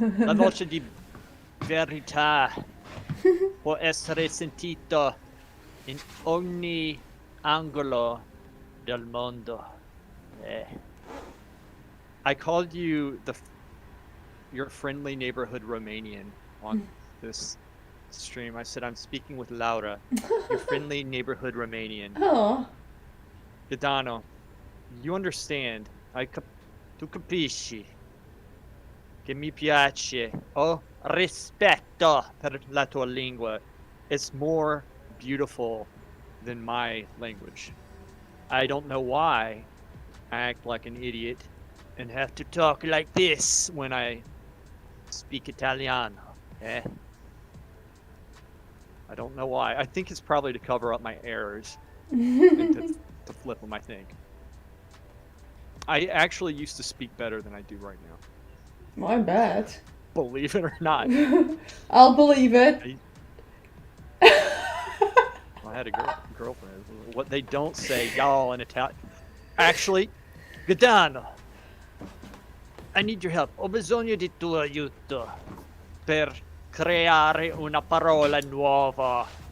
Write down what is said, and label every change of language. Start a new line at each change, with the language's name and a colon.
Italian: La voce di verità può essere sentito in ogni angolo del mondo.
English: I called you your friendly neighborhood Romanian on this stream. I said I'm speaking with Laura, your friendly neighborhood Romanian. Oh.
Italian: Gadano,
English: you understand.
Italian: Tu capisci che mi piace. Ho rispetto per la tua lingua.
English: It's more beautiful than my language. I don't know why I act like an idiot and have to talk like this when I speak Italiano. I don't know why. I think it's probably to cover up my errors and to flip them, I think. I actually used to speak better than I do right now. My bad. Believe it or not. I'll believe it. I had a girlfriend. What they don't say, y'all, in Italian. Actually, Gadano, I need your help.
Italian: Ho bisogno di tuo aiuto per creare una parola nuova.